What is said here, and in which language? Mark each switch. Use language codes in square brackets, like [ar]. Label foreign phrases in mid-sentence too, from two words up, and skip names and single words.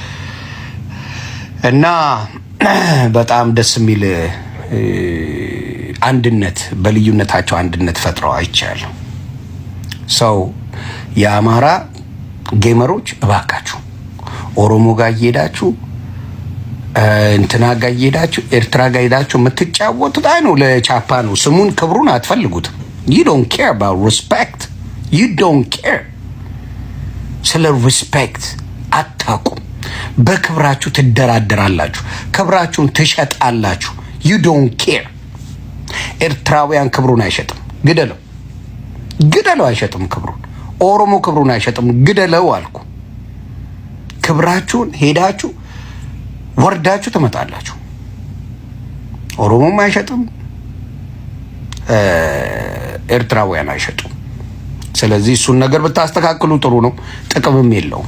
[am] እና በጣም ደስ የሚል አንድነት፣ በልዩነታቸው አንድነት ፈጥረው አይቻለሁ። ሰው የአማራ ጌመሮች እባካችሁ ኦሮሞ ጋር እየሄዳችሁ እንትና ጋር እየሄዳችሁ ኤርትራ ጋር ሄዳችሁ የምትጫወቱት አይ ነው ለቻፓ ነው። ስሙን ክብሩን አትፈልጉትም። [en] you don't care about respect. you don't care [am] ስለ ሪስፔክት አታውቁም። በክብራችሁ ትደራደራላችሁ፣ ክብራችሁን ትሸጣላችሁ። [en] you don't care። [am] ኤርትራውያን ክብሩን አይሸጥም። ግደለው አይሸጥም ክብሩን። ኦሮሞ ክብሩን አይሸጥም። ግደለው አልኩ። ክብራችሁን ሄዳችሁ ወርዳችሁ ትመጣላችሁ። ኦሮሞም አይሸጥም፣ ኤርትራውያን አይሸጡም። ስለዚህ እሱን ነገር ብታስተካክሉ ጥሩ ነው። ጥቅምም የለውም።